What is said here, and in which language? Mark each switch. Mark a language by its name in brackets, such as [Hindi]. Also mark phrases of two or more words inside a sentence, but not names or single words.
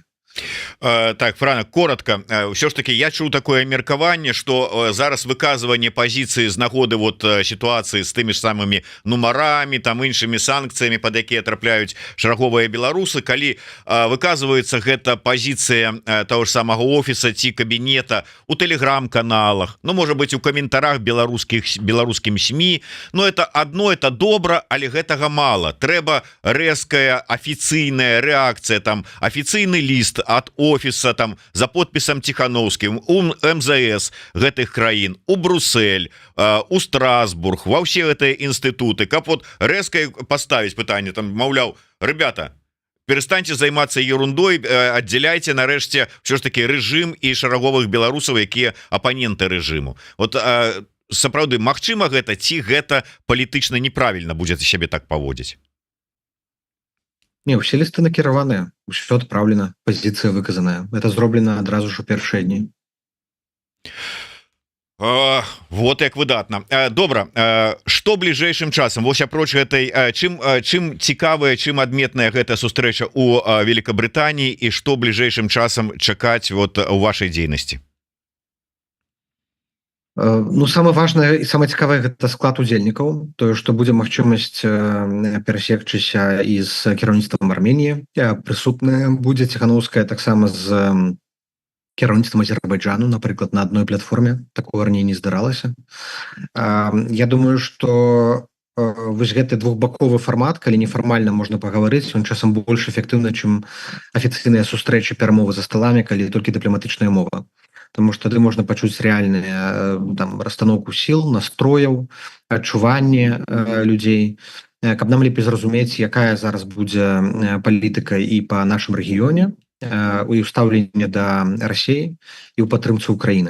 [Belarusian] Так, Франак, коротко, все ж таки я чуў такое меркаванне, что зараз выказыванне пазіцыі з нагоды вот сітуацыі з тымі ж самымі нумарамі, там іншымі санкцыямі, пад якія трапляюць шараговыя беларусы, калі выказваецца гэта пазіцыя того ж самага офіса ці кабінета у тэлеграм-каналах, ну, можа быть, у каментарах беларускім СМІ, [Russian] но это одно, [Belarusian] это добра, але гэтага мала. Трэба рэзкая афіцыйная рэакцыя, там афіцыйны ліст от офиса там за подпісам Тихановскім у МЗС гэтых краін, у Брюссель, у Страсбург, ва ўсе гэтыя інстытуты, каб вот рэзка поставіць пытанне, там, маўляў, [Russian] ребята, перестаньте [Belarusian] займацца ерундой, аддзяляйте нарэшце все ж таки рэжым і шараговых беларусаў, якія апаненты рэжыму. Вот сапраўды, магчыма гэта, ці гэта палітычна неправільна будзе сябе так паводзіць? Не, усе лісты накіраваныя, усё адпраўлена, пазіцыя выказаная. Это зроблена адразу ж у першыя дні. Вот як выдатна. Добра, што бліжэйшым часам, вось апроч гэтай, чым цікавая, чым адметная гэтая сустрэча у Великабрытаніі, і што бліжэйшым часам чакаць вот у вашай дзейнасці? Ну, [Russian] самое важное и самое [Belarusian] цікавае гэта склад удзельнікаў, тое, што будзе магчымасць перасекчыся і з кіраўніцтвам Арменіі. Прысутная будзе Тихановская таксама з кіраўніцтвам Азербайджану, напрыклад, на адной платформе. Такого раней не здаралася. Я думаю, што вось гэты двухбаковы фармат, калі нефармальна можна пагаварыць, ён часам больш эфектыўны, чым афіцыйныя сустрэчы, перамовы за сталамі, калі толькі дыпламатычная мова. [Russian] Потому что [Belarusian] тады можна пачуць рэальныя там расстаноўку сіл, настрояў, адчуванне людзей, каб нам лепей зразумець, якая зараз будзе палітыка і па нашым рэгіёне, у стаўленні да Расіі і ў падтрымцы Украіны.